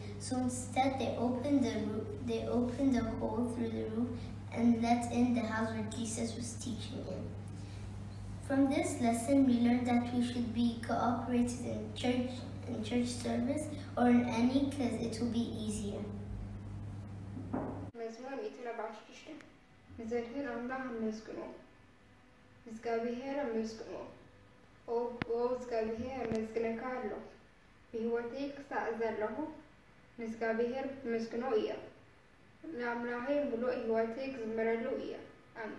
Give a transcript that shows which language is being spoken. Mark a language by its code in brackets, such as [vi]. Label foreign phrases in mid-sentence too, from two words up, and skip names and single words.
[en] So instead, they opened a hole through the roof and let in the house where Jesus was teaching in. From this lesson, we learned that we should be cooperated in church service or in any, because it will be easier. [ti] መዝሙር 146 ብዘድህን አምላኽ ኣመስግኖ እግዚአብሔር ኣመስግኖ ኦ እግዚአብሔር ኣመስግነካ ኣሎ ብህይወተይ ክሳዕ ዘለኹ ንእግዚአብሔር ኣመስግኖ እየ ንኣምላኸይ ሙሉእ ህይወተይ ክዝምረሉ እየ ኣሜን